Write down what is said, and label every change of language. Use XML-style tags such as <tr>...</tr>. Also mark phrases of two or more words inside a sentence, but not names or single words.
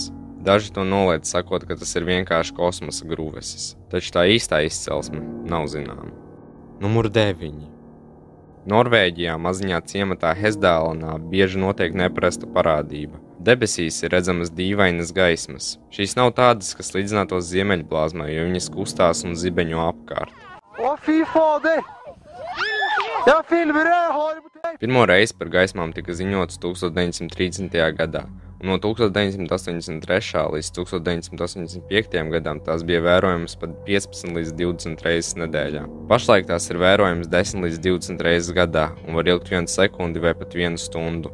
<lv>Daži to noliedz sakot, ka tas ir vienkārši kosmosa grūvesis, taču tā īstā izcelsme nav zināma. Numur 9. Norvēģijā maziņā ciematā Hesdālenā bieži notiek neparasta parādība. Debesīs ir redzamas dīvainas gaismas. Šīs nav tādas, kas līdzinātos ziemeļblāzmai, jo viņas kustās un zibeņo apkārt.</lv> <no>Å, fy fader! Jeg filmer det!</no> <lv>Pirmo reizi par gaismām tika ziņots 1930. gadā, un no 1983. līdz 1985. gadam tās bija vērojamas pat 15 līdz 20 reizes nedēļā. Pašlaik tās ir vērojamas 10 līdz 20 reizes gadā un var ilgt 1 sekundi vai pat 1 stundu.</lv>